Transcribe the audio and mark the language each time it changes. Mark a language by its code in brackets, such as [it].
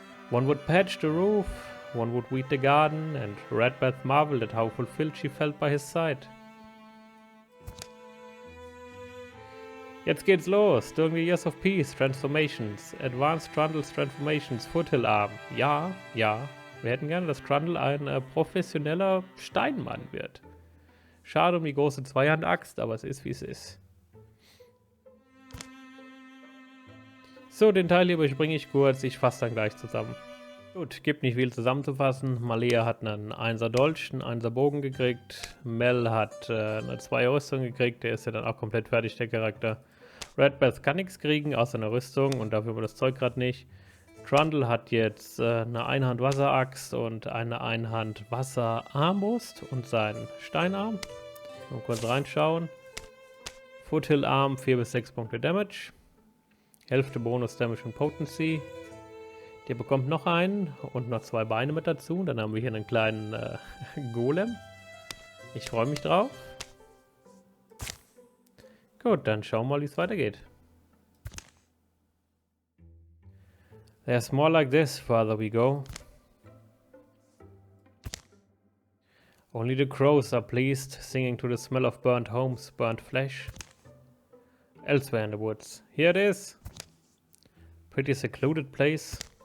[en] One would patch the roof, one would weed the garden, and Redbeth marveled at how fulfilled she felt by his side. [de] Jetzt geht's los. [en] During the Years of Peace, Transformations. Advanced Trundle's Transformations, Foothill Arm. Ja, ja. [de] Wir hätten gerne, dass Trundle ein professioneller Steinmann wird. Schade um die große Zweihand-Axt, aber es ist wie es ist. So, den Teil hier überspringe ich kurz. Ich fasse dann gleich zusammen. Gut, gibt nicht viel zusammenzufassen. Malea hat einen 1er Dolch, einen 1er Bogen gekriegt. Mel hat eine 2er Rüstung gekriegt. Der ist ja dann auch komplett fertig, der Charakter. Redbeth kann nichts kriegen, außer eine Rüstung. Und dafür war das Zeug gerade nicht. Trundle hat jetzt eine Einhand-Wasseraxt und eine Einhand-Wasserarmbrust und seinen Steinarm. Mal kurz reinschauen. Foothill-Arm 4 bis 6 Punkte Damage. Hälfte Bonus Damage und Potency. Der bekommt noch einen und noch 2 Beine mit dazu. Dann haben wir hier einen kleinen Golem. Ich freue mich drauf. Gut, dann schauen wir mal, wie es weitergeht. [en] There's more like this, farther we go. Only the crows are pleased, singing to the smell of burnt homes, burnt flesh. Elsewhere in the woods. Here it is. Pretty secluded place.